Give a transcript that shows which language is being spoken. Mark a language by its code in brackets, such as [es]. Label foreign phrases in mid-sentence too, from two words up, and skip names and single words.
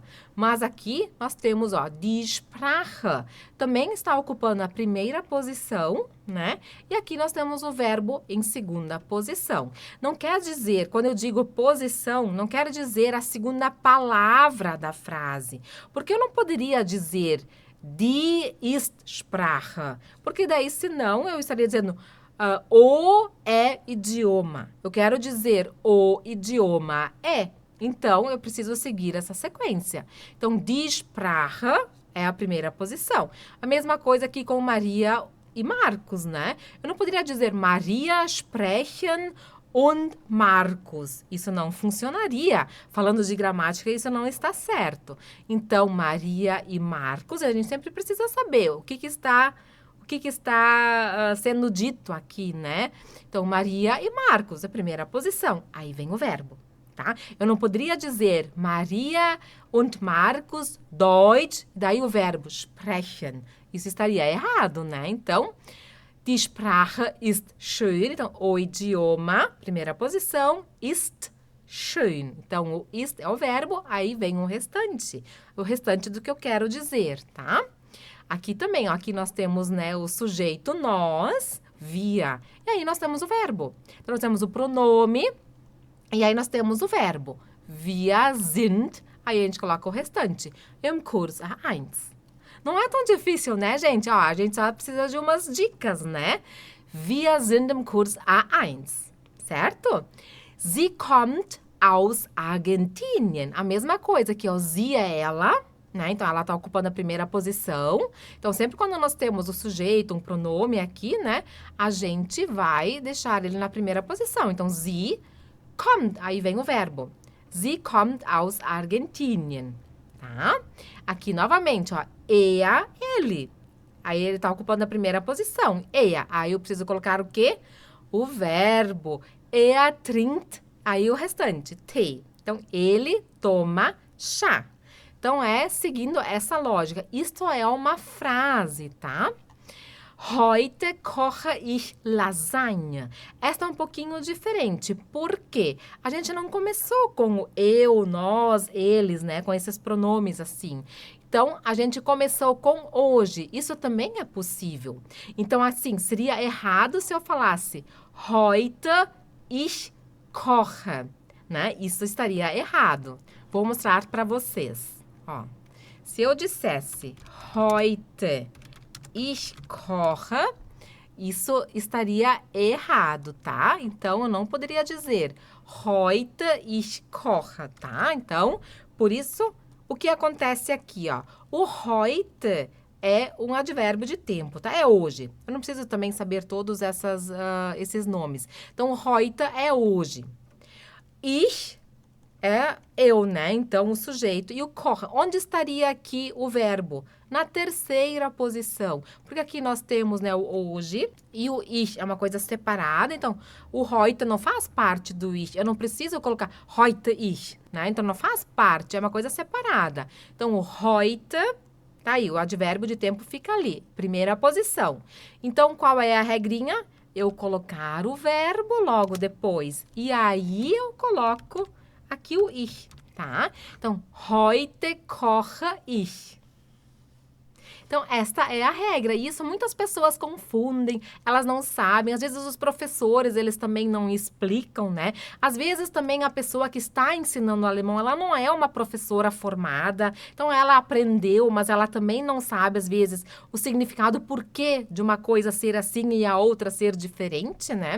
[pt] Mas aqui nós temos, ó, [de] die Sprache, [pt] também está ocupando a primeira posição, né? E aqui nós temos o verbo em segunda posição. Não quer dizer, quando eu digo posição, não quer dizer a segunda palavra da frase. Porque eu não poderia dizer [de] die ist Sprache, [pt] porque daí, senão, eu estaria dizendo o é idioma. Eu quero dizer o idioma é. Então, eu preciso seguir essa sequência. Então, [de] die Sprache [pt] é a primeira posição. A mesma coisa aqui com Maria e Marcos, né? Eu não poderia dizer Maria [de] sprechen und [pt] Marcos. Isso não funcionaria. Falando de gramática, isso não está certo. Então, Maria e Marcos, a gente sempre precisa saber o que está sendo dito aqui, né? Então, Maria e Marcos, a primeira posição. Aí vem o verbo. Tá? Eu não poderia dizer [de] Maria und Marcus Deutsch, [pt] daí o verbo sprechen. Isso estaria errado, né? Então, [de] die Sprache ist schön. [pt] Então, o idioma, primeira posição, [de] ist schön. [pt] Então, o ist é o verbo, aí vem o restante do que eu quero dizer, tá? Aqui também, ó, aqui nós temos, né, o sujeito nós, wir. E aí nós temos o verbo. Então, nós temos o pronome. E aí nós temos o verbo. [de] Wir sind, [pt] aí a gente coloca o restante. [de] Im Kurs A1. [pt] Não é tão difícil, né, gente? Ó, a gente só precisa de umas dicas, né? [de] Wir sind im Kurs A1. Certo? Sie kommt aus Argentinien. [pt] A mesma coisa aqui, ó. Sie é ela, né? Então, ela está ocupando a primeira posição. Então, sempre quando nós temos o sujeito, um pronome aqui, né? A gente vai deixar ele na primeira posição. Então, [de] sie kommt, [pt] aí vem o verbo. [de] Sie kommt aus Argentinien, [pt] tá? Aqui, novamente, ó, ele. Aí, ele tá ocupando a primeira posição, Aí, eu preciso colocar o quê? O verbo. Trinkt, aí o restante, Tee. Então, ele toma chá. Então, seguindo essa lógica. Isto é uma frase, tá? [de] Heute koche ich Lasagne. [pt] Esta é um pouquinho diferente. Por quê? A gente não começou com o eu, nós, eles, né? Com esses pronomes assim. Então, a gente começou com hoje. Isso também é possível. Então, assim, seria errado se eu falasse [de] Heute ich koche, [pt] né? Isso estaria errado. Vou mostrar para vocês. Ó, se eu dissesse [de] Heute ich koche, [pt] isso estaria errado, tá? Então, eu não poderia dizer [de] heute ich koche, [pt] tá? Então, por isso, o que acontece aqui, ó? O heute é um advérbio de tempo, tá? É hoje. Eu não preciso também saber todos esses nomes. Então, heute é hoje. Ich é eu, né? Então, o sujeito. E o kochen, onde estaria aqui o verbo? Na terceira posição. Porque aqui nós temos, né, o hoje e o ich é uma coisa separada. Então, o heute não faz parte do ich. Eu não preciso colocar [de] heute ich, [pt] né? Então, não faz parte, é uma coisa separada. Então, o heute, tá aí, o advérbio de tempo fica ali, primeira posição. Então, qual é a regrinha? Eu colocar o verbo logo depois. E aí, eu coloco aqui o ich, tá? Então, [de] heute koche ich. [pt] Então, esta é a regra. E isso muitas pessoas confundem, elas não sabem. Às vezes os professores, eles também não explicam, né? Às vezes também a pessoa que está ensinando alemão, ela não é uma professora formada. Então, ela aprendeu, mas ela também não sabe, às vezes, o significado, o porquê de uma coisa ser assim e a outra ser diferente, né?